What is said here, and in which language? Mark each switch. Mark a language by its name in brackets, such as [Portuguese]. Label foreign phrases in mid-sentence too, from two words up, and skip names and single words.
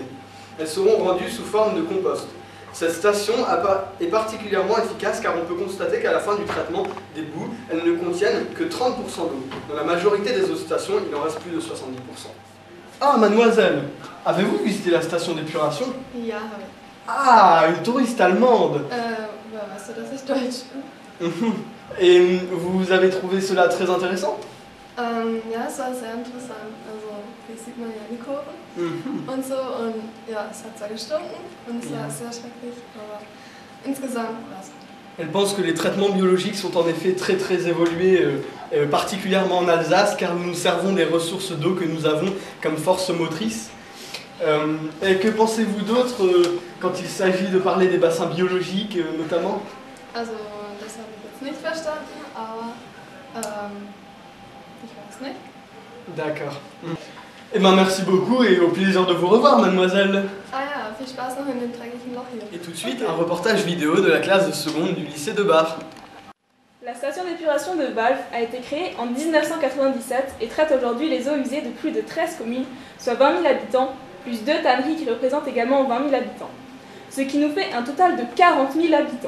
[French] Elles seront rendues sous forme de compost. Cette station est particulièrement efficace car on peut constater qu'à la fin du traitement des bouts, elles ne contiennent que 30% d'eau. Dans la majorité des autres stations, il en reste plus de 70%. Ah, mademoiselle, avez-vous visité la station d'épuration? [German] Ja, habe ich. [French] Ah, une touriste allemande. [German] Woher weißt du, dass ich Deutsch bin? [French] Et vous avez trouvé cela très intéressant? [German] Ja, es war sehr interessant. Also, hier sieht man ja die Kurve und so. Und ja, es hat zwar gestunken und es war sehr schrecklich, aber insgesamt war es. [French] Elle pense que les traitements biologiques sont en effet très évolués, particulièrement en Alsace, car nous nous servons des ressources d'eau que nous avons comme force motrice. Et que pensez-vous d'autre quand il s'agit de parler des bassins biologiques notamment? [German] Also, das habe ich jetzt nicht verstanden, aber ich weiß nicht. [French] D'accord. Eh bien merci beaucoup et au plaisir de vous revoir, mademoiselle. [German] Ah ja, viel Spaß noch in dem dreckigen Loch hier. [French] Et tout de suite, un reportage vidéo de la classe de seconde du lycée de Bar. La station d'épuration de Valves a été créée en 1997 et traite aujourd'hui les eaux usées de plus de 13 communes, soit 20 000 habitants, plus 2 tanneries qui représentent également 20 000 habitants, ce qui nous fait un total de 40 000 habitants.